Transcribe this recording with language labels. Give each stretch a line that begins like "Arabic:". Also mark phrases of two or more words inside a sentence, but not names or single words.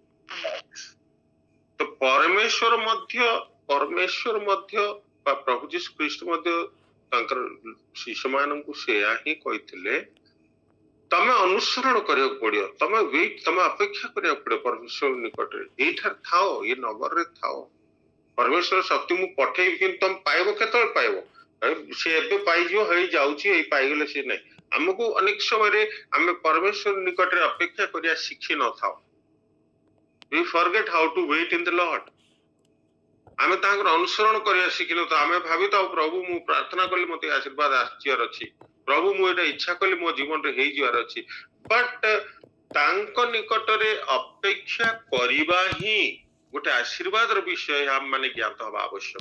Odia: ତ ପରମେଶ୍ୱର ମଧ୍ୟ ବା ପ୍ରଭୁ ଯୀଶୁ ଖ୍ରୀଷ୍ଟ ମଧ୍ୟ ତାଙ୍କର ଶିଷ୍ୟମାନଙ୍କୁ ସେୟା ହିଁ କହିଥିଲେ, ତମେ ଅନୁସରଣ କରିବାକୁ ପଡିବ, ତମେ ଅପେକ୍ଷା କରିବାକୁ ପଡିବ ପରମେଶ୍ୱର ନିକଟରେ, ଏଇଠାରେ ଥାଅ, ଏ ନଗରରେ ଥାଅ। ପରମେଶ୍ୱର ଶକ୍ତି ମୁଁ ପଠେଇବି, କିନ୍ତୁ ତମେ ପାଇବ କେତେବେଳେ ପାଇବ? ସେ ଏବେ ପାଇଯିବ, ହେଇ ଯାଉଛି, ଏଇ ପାଇଗଲେ ସେ ନାହିଁ। ଆମକୁ ଅନେକ ସମୟରେ ଆମେ ପରମେଶ୍ୱର ନିକଟରେ ଅପେକ୍ଷା କରିବା ଶିଖି ନଥାଉ।
English: We forget how to wait in the Lord.
Odia: ଆମେ ତାଙ୍କର ଅନୁସରଣ କରିବା ଶିଖିନଥାଉ। ଆମେ ଭାବିଥାଉ ପ୍ରଭୁ ମୁଁ ପ୍ରାର୍ଥନା କଲି ମତେ ଆଶୀର୍ବାଦ ଆସିଯିବାର ଅଛି, ପ୍ରଭୁ ମୁଁ ଏଇଟା ଇଚ୍ଛା କଲି ମୋ ଜୀବନରେ ହେଇଯିବାର ଅଛି। ବଟ୍ ତାଙ୍କ ନିକଟରେ ଅପେକ୍ଷା କରିବା ହିଁ ଗୋଟେ ଆଶୀର୍ବାଦର ବିଷୟ, ଆମେ ମାନେ ଜ୍ଞାତ ହବା ଆବଶ୍ୟକ।